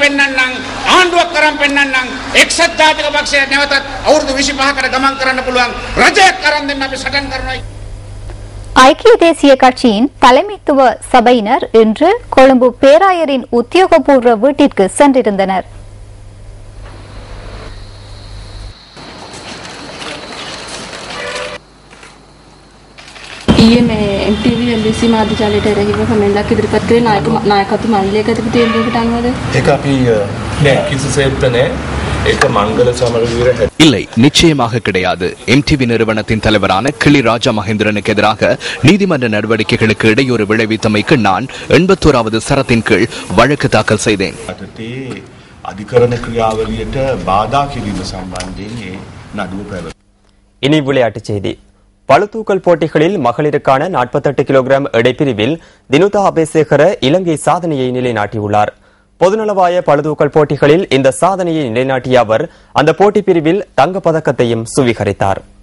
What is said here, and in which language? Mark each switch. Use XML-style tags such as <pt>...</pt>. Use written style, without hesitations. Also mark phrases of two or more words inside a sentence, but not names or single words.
<ta>ஐக்கிய தேசிய கட்சியின் தலைமைத்துவ சபையினர் இன்று கொழும்பு பேராயரின் உத்தியோகபூர்வ வீட்டிற்கு சென்றிருந்தனர்.</ta> <si>MTV මාධ්‍යජාලයට එරෙහිව කමෙන්ට්ක් ඉදිරිපත් කරේ නායකත්ව මණ්ඩලයකට තීන්දුවකට අනුවද? ඒක අපි නෑ කිසිසේත් නෑ. ඒක මංගල සමරවීර</si> <ta>இல்லை, நிச்சயமாக கிடையாது. MTV நிறுவனத்தின் தலைவரான கிளி ராஜா மகேந்திரனுக்கு எதிராக நீதிமன்ற நடவடிக்கைகளுக்கு இடையூறு விளைவித்தமைக்கு நான் 81வது சரத்தின் கீழ் வழக்கு தாக்கல் செய்தேன்.</ta> <si>அதிகரண ක්‍රියාවලියට බාධා කිරීම සම්බන්ධයෙන් නඩුව පැවැත්.</si> <ta>இனி விளையாட்டுச் செய்தி. பளுதூக்கல் போட்டிகளில் மகளிருக்கான 48 கிலோகிராம் எடைப்பிரிவில் தினுதா அபேசேகர இலங்கை சாதனையை நிலைநாட்டியுள்ளார். பொதுநலவாய பளுதூக்கல் போட்டிகளில் இந்த சாதனையை நிலைநாட்டிய அவர் அந்த போட்டி பிரிவில் தங்கப்பதக்கத்தையும் சுவீகரித்தார்.</ta>